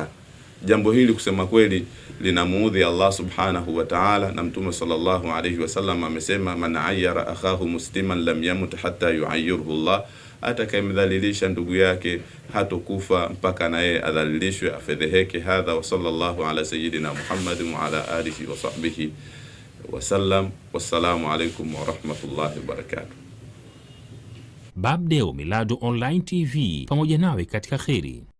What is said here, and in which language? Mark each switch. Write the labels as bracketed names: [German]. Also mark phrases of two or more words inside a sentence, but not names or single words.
[Swahili] Jambo hili kusema kweli linamuudhi Allah [Arabic] سبحانه وتعالى, [Swahili] na Mtume [Arabic] صلى الله عليه وسلم [Swahili] amesema, [Arabic] من عير أخاه مسلما لم يمت حتى يعيره الله, [Swahili] atakayemdhalilisha ndugu yake hatokufa mpaka naye adhalilishwe, afedheheke. [Arabic] هذا وصلى الله على سيدنا محمد وعلى آله وصحبه وسلم. والسلام عليكم ورحمة الله وبركاته. [Swahili] Babdeo Miladu Online TV, pamoja nawe katika kheri.